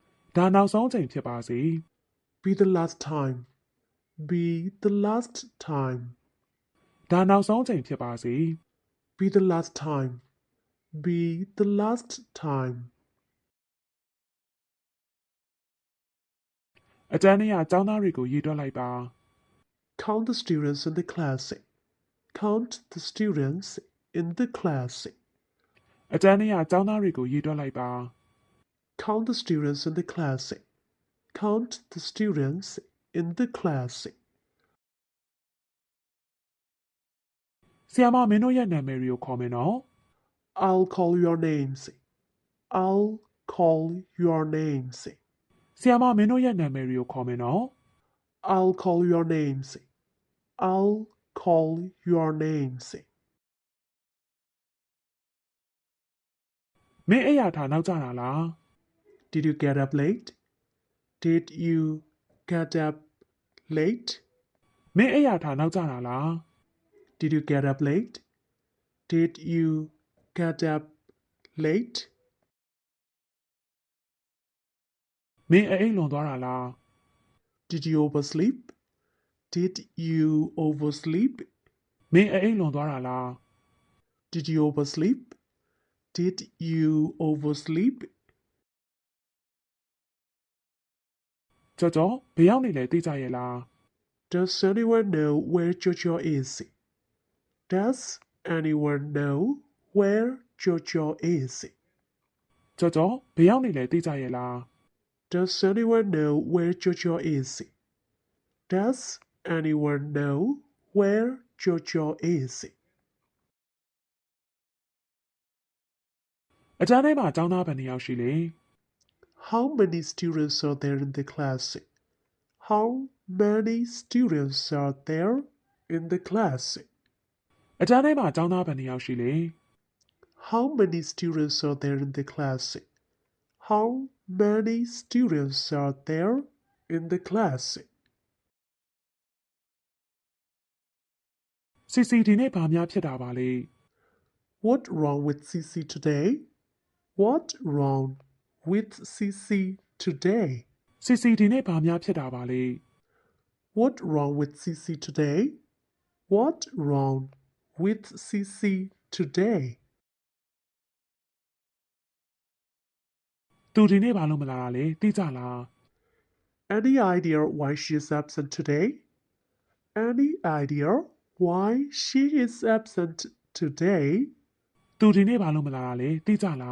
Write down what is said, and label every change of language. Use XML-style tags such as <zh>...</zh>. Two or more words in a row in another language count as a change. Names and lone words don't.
<my>ဒါနောက်ဆုံးအချိန်ဖြစ်ပါစေ</my> <en>Be the last time. Be the last time.</en> <my>ဒါနောက်ဆုံးအချိန်ဖြစ်ပါစေ</my> <en>Be the last time. Be the last time.</en> <my>အတန်းထဲကကျောင်းသားတွေကိုရေတွက်လိုက်ပါ</my> <en>Count the students in the class. Count the students in the class.</en> <my>အတန်းထဲကကျောင်းသားတွေကိုရေတွက်လိုက်ပါ</my> <en>Count the students in the class. Count the students in the class.</en> <my>ဆရာမမင်းတို့ရဲ့နာမည်တွေကိုခေါ်မယ်နော်</my> <en>I'll call your names. I'll call your names.</en> <my>ဆရာမမင်းတို့ရဲ့နာမည်တွေကိုခေါ်မယ်နော်</my> <en>I'll call your names. I'll call your names.</en> <my>မင်းအိယာထားနောက်ကျတာလား</my> <en>Did you get up late? Did you get up late?</en> <my>မင်းအိယာထားနောက်ကျတာလား</my> <en>Did you get up late? Did you get up late?</en> <my>မင်းအိမ်လွန်သွားတာလား</my> <en>Did you oversleep? Did you oversleep?</en> <my>မင်းအိမ်လွန်သွားတာလား</my> <en>Did you oversleep? Did you oversleep?</en> <my>ကြော်ကြော်ဘယ်ရောက်နေလဲသိကြရဲ့လား</my> <en>Does anyone know where Jojo is? Does anyone know where Jojo is?</en> <my>ကြော်ကြော်ဘယ်ရောက်နေလဲသိကြရဲ့လား</my> <en>Does anyone know where Jojo is? Does anyone know where Jojo is?</en> <my>အတန်းထဲမှာကျောင်းသားဘယ်နှစ်ယောက်ရှိလဲ</my> <en>How many students are there in the class? How many students are there in the class?</en> <my>အတန်းထဲမှာကျောင်းသားဘယ်နှစ်ယောက်ရှိလဲ</my> <en>How many students are there in the class? How many students are there in the class?</en> <my>စီစီဒီနေ့ဘာများဖြစ်တာပါလဲ</my> <en>What wrong with CC today? What wrong with CC today?</en> <my>စီစီဒီနေ့ဘာများဖြစ်တာပါလဲ</my> <en>What wrong with CC today? What wrong with CC today?</en> <my>သူဒီနေ့ဘာလို့မလာတာလဲသိကြလား</my> <en>Any idea why she is absent today? Any idea why she is absent today?</en> <my>သူဒီနေ့ဘာလို့မလာတာလဲသိကြလား</my>